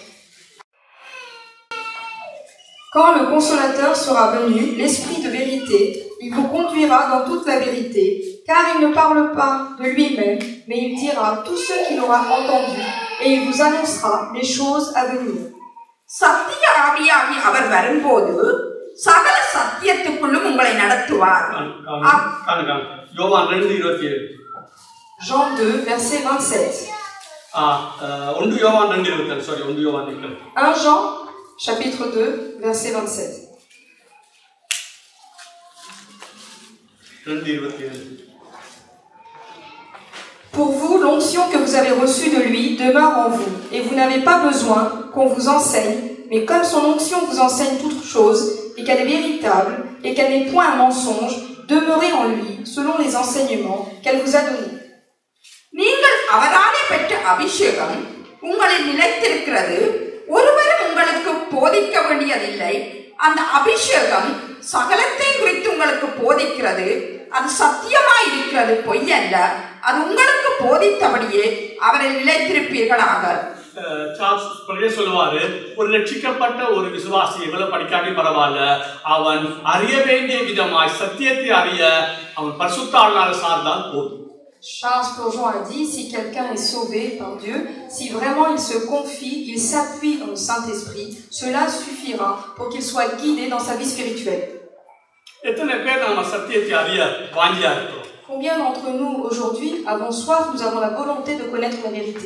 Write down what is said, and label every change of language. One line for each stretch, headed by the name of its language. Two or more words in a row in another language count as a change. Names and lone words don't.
French: Quand le Consolateur sera venu, l'Esprit de vérité, il vous conduira dans toute la vérité, car il ne parle pas de lui-même, mais il dira tout ce qu'il aura entendu, et il vous annoncera les choses à venir.
Tamil: சத்திய ஆவியாகி அவர் வரும்போது சகல சத்தியத்துக்குள்ளும் உங்களை நடத்துவார்.
French: Jean 2, verset 27. 1 Jean, chapitre 2, verset 27. Pour vous, l'onction que vous avez reçue de lui demeure en vous, et vous n'avez pas besoin qu'on vous enseigne, mais comme son onction vous enseigne toutes choses, et qu'elle est véritable, et qu'elle n'est point un mensonge, demeurez en lui, selon les enseignements qu'elle vous a donnés.
Tamil: நீங்கள் அவராலே பெற்ற அபிஷேகம் உங்களில் நிலைத்திருக்கிறது. ஒருவரும் உங்களுக்கு போதிக்க வேண்டியதில்லை. அந்த அபிஷேகம் சகலத்தை குறித்து உங்களுக்கு போதிக்கிறது. அது சத்தியமாய் இருக்கிறது, பொய்யல்ல. அது உங்களுக்கு போதித்தபடியே அவரில் நிலைத்திருப்பீர்களாக. சொல்லுவாரு, ஒரு ரட்சிக்கப்பட்ட ஒரு விசுவாசி எவ்வளவு படிக்காட்டி பரவாயில்ல, அவன் அறிய வேண்டிய விதமாய் சத்தியத்தை அறிய அவன் பரிசுத்த ஆவியானவரை சார்ந்தால் போதும்.
French: Charles Spurgeon a dit, si quelqu'un est sauvé par Dieu, si vraiment il se confie, il s'appuie dans le Saint-Esprit, cela suffira pour qu'il soit guidé dans sa vie spirituelle. Combien d'entre nous aujourd'hui avons soif, nous avons la volonté de connaître la vérité?